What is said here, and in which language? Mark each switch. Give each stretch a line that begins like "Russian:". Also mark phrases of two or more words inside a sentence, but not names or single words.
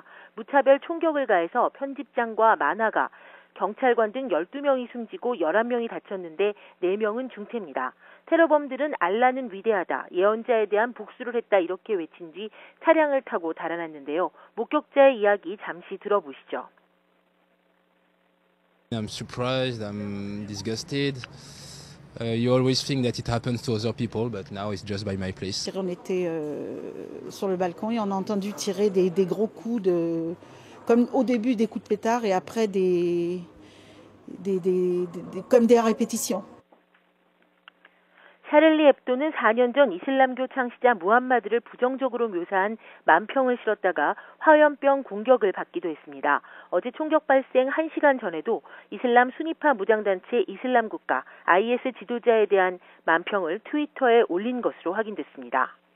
Korean: 무차별 총격을 가해서 편집장과 만화가, 경찰관 등 12명이 숨지고 11명이 다쳤는데 4명은 중태입니다. 테러범들은 알라는 위대하다, 예언자에 대한 복수를 했다 이렇게 외친 뒤 차량을 타고 달아났는데요. 목격자의 이야기 잠시 들어보시죠.
English: I'm surprised, I'm disgusted. You always think that it happens to other people, but now it's just by my place.
French: On était sur le balcon et on a entendu tirer des gros coups comme au début des coups de pétard et après comme des répétitions.
Korean: 샤를리 앱도는 4년 전 이슬람교 창시자 무함마드를 부정적으로 묘사한 만평을 실었다가 화염병 공격을 받기도 했습니다. 어제 총격 발생 1시간 전에도 이슬람 순위파 무장단체 이슬람국가 IS 지도자에 대한 만평을 트위터에 올린 것으로 확인됐습니다.